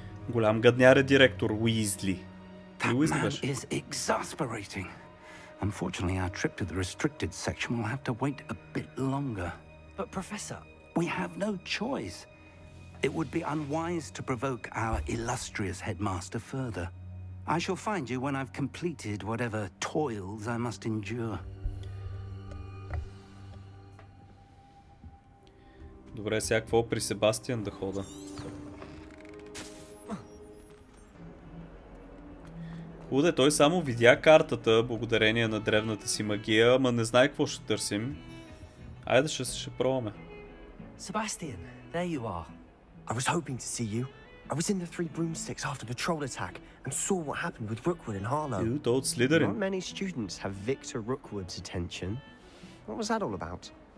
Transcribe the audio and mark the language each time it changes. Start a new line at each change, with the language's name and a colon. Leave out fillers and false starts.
Bulgarian: Голям гадняр е директор Уизли.
English: That man is exasperating. Unfortunately, our trip to the restricted section will have to wait a bit longer. But Professor... We have no choice. It would be unwise to provoke our illustrious headmaster further. I shall find you when I've completed whatever toils I must endure.
Bulgarian: Добре, сега какво при Себастиан да хода? Худе, той само видя картата, благодарение на древната си магия, ама не знае какво ще търсим. Айде ще пробваме.
English: Sebastian, there you are. I was hoping to see you. I was in the Three Broomsticks after the troll attack and saw what happened with Rookwood and Harlow.
Bulgarian: Той от Слидерин.
English: Not many students have Victor Rookwood's attention. What was that all about?